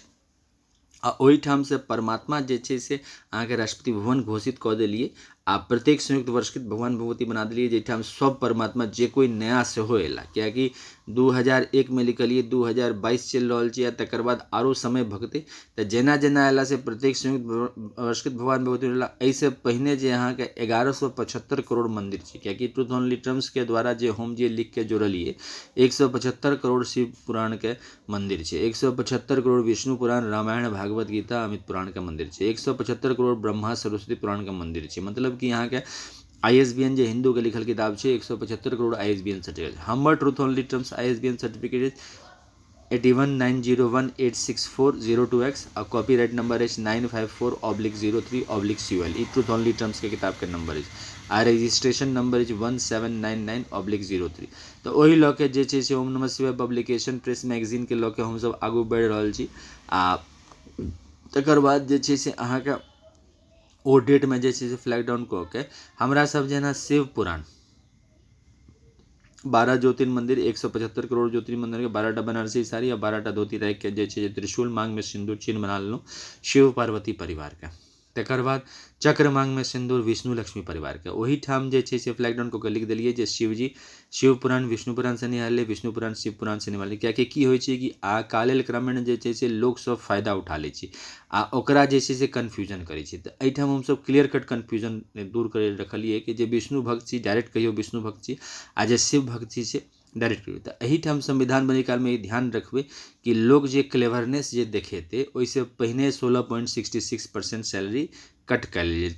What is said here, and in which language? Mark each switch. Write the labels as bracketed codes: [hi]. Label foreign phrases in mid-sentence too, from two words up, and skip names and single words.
[mai] आ ओहीठाम से परमात्मा जे छै से अहाँके राष्ट्रपति भवन घोषित कऽ देलिए आ प्रत्येक संयुक्त वर्षकृत भगवान भगवती बना देलिए जाहिठाम सब परमात्मा जे कोई नया सेहो अयला कियाकि 2001 में लिखलिए 2022 चलि रहल छै आ तकर बाद आरो समय भगते तऽ जेना जेना अयला से प्रत्येक संयुक्त वर्षकृत भगवान भगवती होला। एहिसे पहिने जे अहाँके 1175 करोड़ मंदिर छै कियाकि ट्रूथ ओनली टर्म्स के द्वारा जे हम जे लिख के जोड़लिए 175 करोड़ शिव पुराण के मंदिर छै, 175 करोड़ विष्णु पुराण रामायण भागवत गीता अमित पुराण के मंदिर छै, 175 करोड़ ब्रह्मा सरस्वती पुराण के मंदिर छै। मतलब कि यहाँ के ISBN जो हिंदू के लिखल किताब छै 175 करोड़ ISBN सर्टिफिकेट। हमर ट्रूथ ओनली टर्म्स ISBN सर्टिफिकेट 8190186402X और [en] copyright number [mai] है 954/03/CUL। ई ट्रूथ ओनली टर्म्स के किताब के नंबर है आ [en] registration number [mai] है 1799/03। तो वही लऽ के जे छै से ओम नमः शिवाय पब्लिकेशन प्रेस मैगजीन के लऽ के हमसब आगू बढ़ि रहल छी। आ तकर बाद जे छै से अहाँके ओ डेट में जे छै से [en] flag down [mai] कऽ के हमरा सब जेना शिव पुराण 12 ज्योतिर्मंदिर 175 करोड़ ज्योतिर्मंदिर के 12टा बनारसी साड़ी और 12टा धोती राखि के जे छै जे त्रिशूल मांग में सिंदूर चिन्ह बना लेलहुँ शिव पार्वती परिवार के। तकर बाद चक्र मांग में सिंदूर विष्णु लक्ष्मी परिवार के। ओही ठाम जे छै से [en] flag down [mai] कऽ के लिख देलिए जे शिवजी शिव पुराण विष्णु पुराण से निहारले विष्णु पुराण शिव पुराण से निहारले कियाकि की होइ छै कि आ काल क्रमेण जे छै से लोक सब फायदा उठा लै छै आ ओकरा जे छै से कन्फ्यूजन करै छै। तऽ एहिठाम हमसब [en] clear cut [mai] कन्फ्यूजन दूर कर रखलिए कि जे विष्णु भक्त छी डायरेक्ट कहियो विष्णु भक्त छी आ जे शिव भक्त छी से डायरेक्ट कहियो। तऽ एहिठाम संविधान बनै काल में ध्यान रखबै कि लोग जे क्लेवरनेस जे देखेतै ओहिसे पहिने 16.66% [en] salary cut [mai] कयल जेतै।